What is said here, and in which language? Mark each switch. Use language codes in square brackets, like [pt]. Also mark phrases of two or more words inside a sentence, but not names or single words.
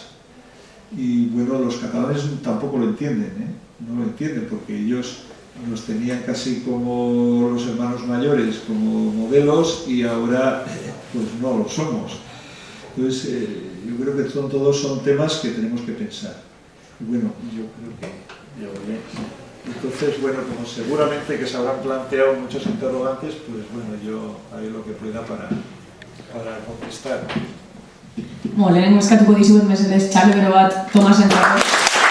[es] Y bueno, los catalanes tampoco lo entienden, no lo entienden, porque ellos nos tenían casi como los hermanos mayores, como modelos, y ahora pues no lo somos. Entonces, yo creo que todos son temas que tenemos que pensar. Y bueno, yo creo que ya voy. Entonces, bueno, como seguramente que se habrán planteado muchos interrogantes, pues bueno, yo haré lo que pueda para contestar. [eu] Lehenengo eskatuko dizuet mesedez txalo bero bat Tomasen dago.